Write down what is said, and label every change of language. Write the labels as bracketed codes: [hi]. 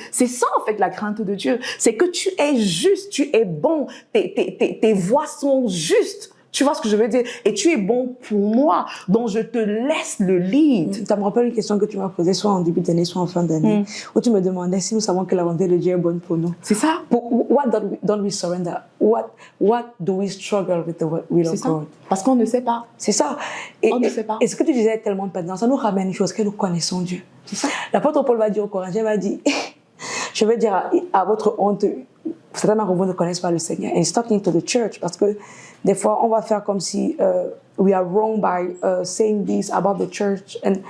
[fr] C'est ça, en fait, la crainte de Dieu. C'est que tu es juste, tu es bon. Tes voies sont justes. Tu vois ce que je veux dire? Et tu es bon pour moi, donc je te laisse le lead. Ça me rappelle une question que tu m'as posée, soit en début d'année, soit en fin d'année, où tu me demandais si nous savons que la volonté de Dieu est bonne pour nous. C'est ça. [en] What don't we surrender? What do we struggle with the will of God? [fr] Parce qu'on ne sait pas. C'est ça. On ne sait pas. Et ce que tu disais est tellement pertinent, ça nous ramène une chose, que nous connaissons Dieu. C'est ça. L'apôtre Paul va dire au Corinthiens, il va dire, je vais dire à votre honte, certainement que vous ne connaissez pas le Seigneur. [en] And he's talking to the church, [fr] parce que des fois, on va faire comme si [en] we are wrong by saying this about the church.